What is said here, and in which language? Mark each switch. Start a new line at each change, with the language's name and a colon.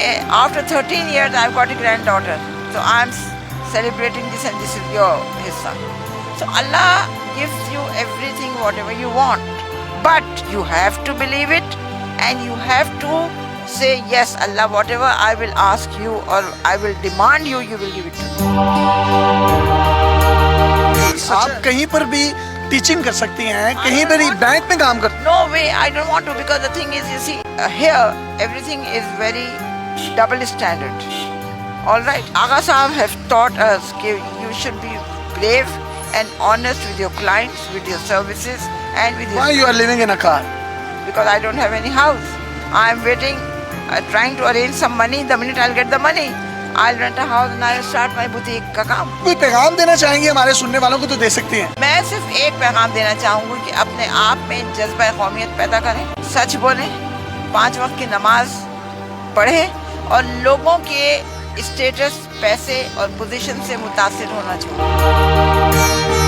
English: After 13 years, I've got a granddaughter. So I'm celebrating this and this is your hissa. So Allah gives you everything, whatever you want. But you have to believe it and you have to say, yes, Allah, whatever I will ask you or I will demand you, you will give it to me.
Urdu: آپ کہیں پر بھی teaching کر سکتی ہیں, کہیں پر bank میں کام کر.
English: No way, I don't want to, because the thing is, you see, here everything is very double standard. All right, Agha Sahab have taught us that you should be brave and honest with your clients, with your services, and with your. Why you are living in a car? Because I don't have any house. I am waiting, trying to arrange some money. The minute I'll get the money, I'll rent a house and I'll start my boutique
Urdu: کا کام. کوئی پیغام دینا چاہیں گے ہمارے سننے والوں کو تو دے سکتی ہیں. میں صرف ایک پیغام دینا چاہوں گی کہ اپنے آپ میں جذبہ قومیت پیدا کریں, سچ بولیں, 5 وقت کی نماز پڑھیں اور لوگوں کے اسٹیٹس, پیسے اور پوزیشن سے متاثر ہونا چاہیے.